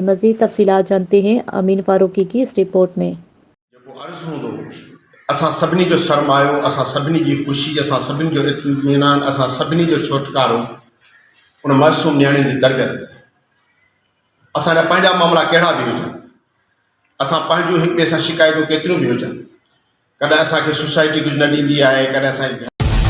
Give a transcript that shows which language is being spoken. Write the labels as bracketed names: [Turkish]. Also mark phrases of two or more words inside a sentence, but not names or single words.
[Urdu] مزید تفصیلات جانتے ہیں امین فاروقی کی اس رپورٹ میں۔ [Sindhi] عرض ہوں اساں سبنی جو سرمایو، اساں سبنی کی خوشی، اساں سبنی جو اطمینان، اساں سبنی جو چھٹکارو ان معصوم نیانے کی تربیت۔ اساں نے پنجا معاملہ کیڑا بھی ہوجن، اساں پنجو ایک ॿिए सां शिकायतूं केतिरियूं भी हुजनि، कॾहिं असांखे सोसाइटी कुझु न ॾींदी आहे, कॾहिं असांखे